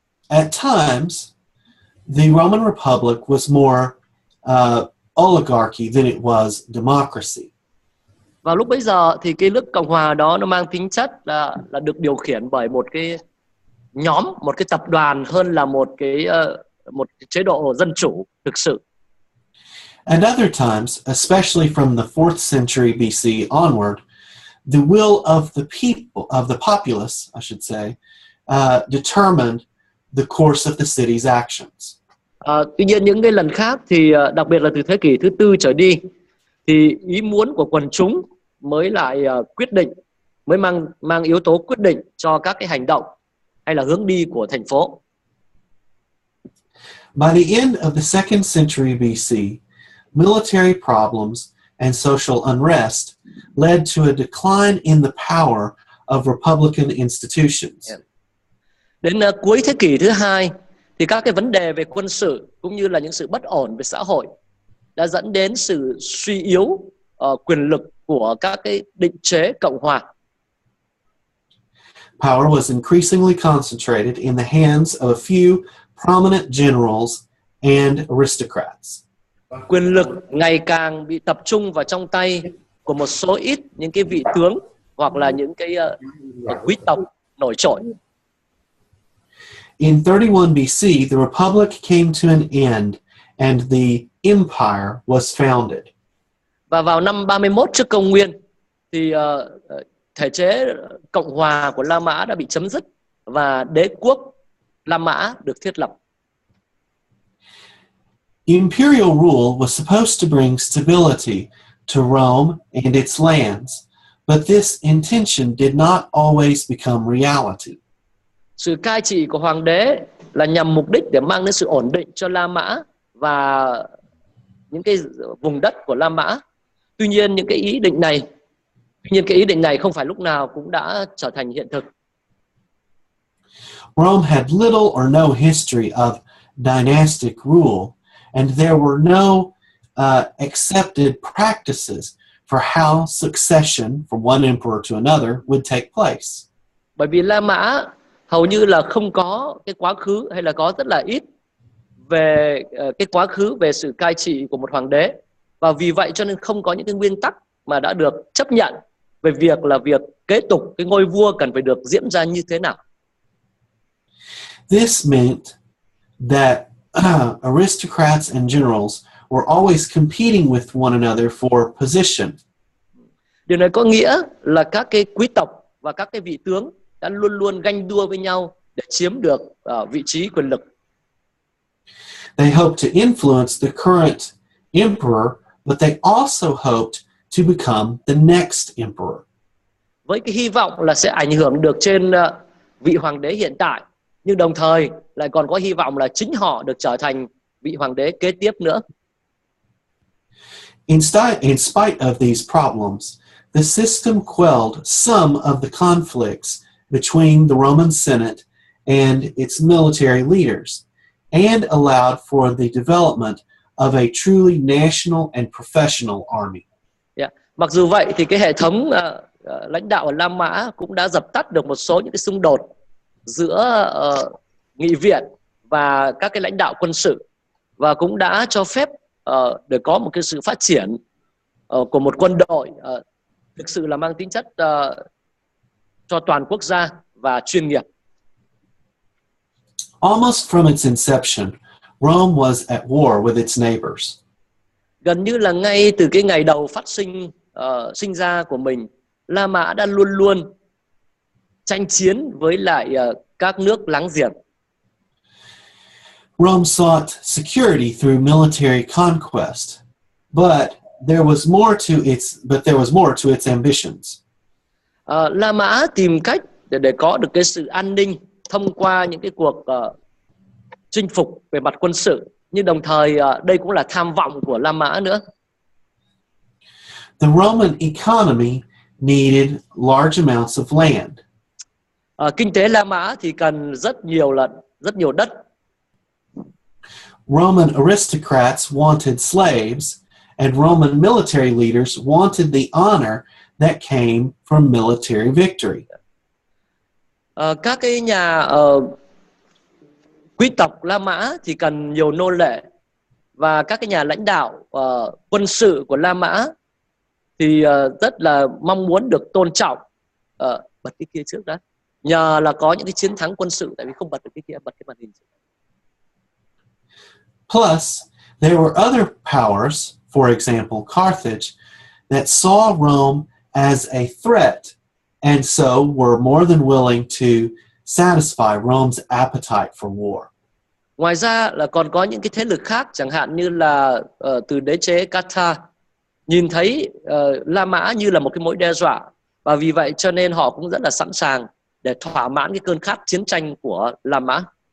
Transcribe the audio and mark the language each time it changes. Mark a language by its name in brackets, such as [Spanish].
[English] At times, the Roman Republic was more oligarchy than it was democracy. [Vietnamese] Vào lúc bấy giờ thì cái nước cộng hòa đó nó mang tính chất là được điều khiển bởi một cái nhóm, một cái tập đoàn hơn là một cái chế độ dân chủ thực sự. [English] At other times, especially from the 4th century BC onward, the will of the people, of the populace, I should say, determined the course of the city's actions. [Vietnamese] Tuy nhiên những cái lần khác thì đặc biệt là từ thế kỷ thứ 4 trở đi thì ý muốn của quần chúng mới lại quyết định, mới mang yếu tố quyết định cho các cái hành động hay là hướng đi của thành phố. [English] By the end of the 2nd century BC, military problems and social unrest led to a decline in the power of republican institutions. [Vietnamese] Đến cuối thế kỷ thứ 2 thì các cái vấn đề về quân sự cũng như là những sự bất ổn về xã hội đã dẫn đến sự suy yếu quyền lực của các cái định chế cộng hòa. [English] Power was increasingly concentrated in the hands of a few prominent generals and aristocrats. [Vietnamese] Quyền lực ngày càng bị tập trung vào trong tay của một số ít những cái vị tướng hoặc là những cái quý tộc nổi trội. [English] In 31 BC, the republic came to an end and the empire was founded. [Vietnamese] Và vào năm 31 trước công nguyên thì thể chế cộng hòa của La Mã đã bị chấm dứt và đế quốc La Mã được thiết lập. [English] Imperial rule was supposed to bring stability to Rome and its lands, but this intention did not always become reality. [Vietnamese] Sự cai trị của hoàng đế là nhằm mục đích để mang đến sự ổn định cho La Mã và những cái vùng đất của La Mã. Tuy nhiên cái ý định này không phải lúc nào cũng đã trở thành hiện thực. [English] Rome had little or no history of dynastic rule, and there were no accepted practices for how succession from one emperor to another would take place. [Vietnamese] Bởi vì La Mã hầu như là không có cái quá khứ, hay là có rất là ít về cái quá khứ về sự cai trị của một hoàng đế, và vì vậy cho nên không có những cái nguyên tắc mà đã được chấp nhận về việc kế tục cái ngôi vua cần phải được diễn ra như thế nào. [English] This meant that aristocrats and generals were always competing with one another for position. [Vietnamese] Điều này có nghĩa là các cái quý tộc và các cái vị tướng đã luôn luôn ganh đua với nhau để chiếm được vị trí quyền lực. [English] They hoped to influence the current emperor, but they also hoped to become the next emperor. [Vietnamese] Với cái hy vọng là sẽ ảnh hưởng được trên vị hoàng đế hiện tại, nhưng đồng thời lại còn có hy vọng là chính họ được trở thành vị hoàng đế kế tiếp nữa. [English] In spite of these problems, the system quelled some of the conflicts between the Roman Senate and its military leaders, and allowed for the development of a truly national and professional army. [Vietnamese] Mặc dù vậy thì cái hệ thống lãnh đạo ở La Mã cũng đã dập tắt được một số những cái xung đột giữa nghị viện và các cái lãnh đạo quân sự, và cũng đã cho phép để có một cái sự phát triển của một quân đội thực sự là mang tính chất cho toàn quốc gia và chuyên nghiệp. [English] Almost from its inception, Rome was at war with its neighbors. [Vietnamese] Gần như là ngay từ cái ngày đầu sinh ra của mình, La Mã đã luôn luôn tranh chiến với lại các nước láng giềng. [English] Rome sought security through military conquest, but there was more to its ambitions. [Vietnamese] La Mã tìm cách để có được cái sự an ninh thông qua những cái cuộc chinh phục về mặt quân sự, nhưng đồng thời đây cũng là tham vọng của La Mã nữa. [English] The Roman economy needed large amounts of land. [Vietnamese] Kinh tế La Mã thì cần rất nhiều đất. [English] Roman aristocrats wanted slaves, and Roman military leaders wanted the honor that came from military victory. [Vietnamese] Các cái nhà quý tộc La Mã thì cần nhiều nô lệ, và các cái nhà lãnh đạo quân sự của La Mã thì rất là mong muốn được tôn trọng. Bật cái kia trước đã, nhờ là có những cái chiến thắng quân sự, tại vì không bật được cái kia, bật cái màn hình. [English] Plus, there were other powers, for example, Carthage, that saw Rome as a threat, and so were more than willing to satisfy Rome's appetite for war. [Vietnamese] Ngoài ra là còn có những cái thế lực khác, chẳng hạn như là từ đế chế Carthage nhìn thấy La Mã như là một cái mối đe dọa, và vì vậy cho nên họ cũng rất là sẵn sàng để thỏa mãn cái cơn khát chiến tranh của La Mã.